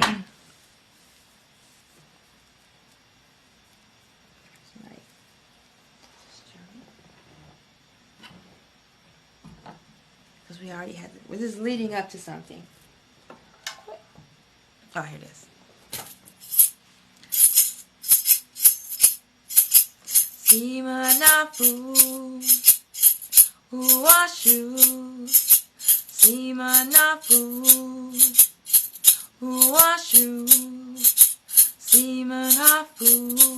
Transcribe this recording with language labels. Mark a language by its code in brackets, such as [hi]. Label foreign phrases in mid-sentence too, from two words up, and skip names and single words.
[en] Because we already had it. This is leading up to something. Oh, here it is. Sema Nafu Uwashu, Sema Nafu Uwashu, Sema Nafu